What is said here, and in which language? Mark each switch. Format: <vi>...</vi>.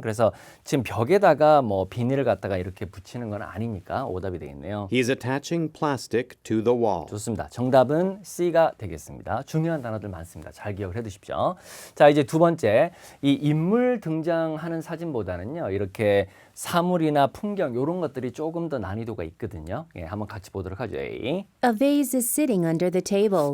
<ko>그래서 지금 벽에다가 뭐 비닐을 갖다가 이렇게 붙이는 건 아니니까 오답이 되겠네요.</ko> <en>He's attaching plastic to the wall.</en> <ko>좋습니다. 정답은 C가 되겠습니다. 중요한 단어들 많습니다. 잘 기억을 해두십시오. 자, 이제 두 번째, 이 인물 등장하는 사진보다는요, 이렇게 사물이나 풍경 이런 것들이 조금 더 난이도가 있거든요. 예, 한번 같이 보도록 하죠.</ko> <en>A. A vase is sitting under the table.</en>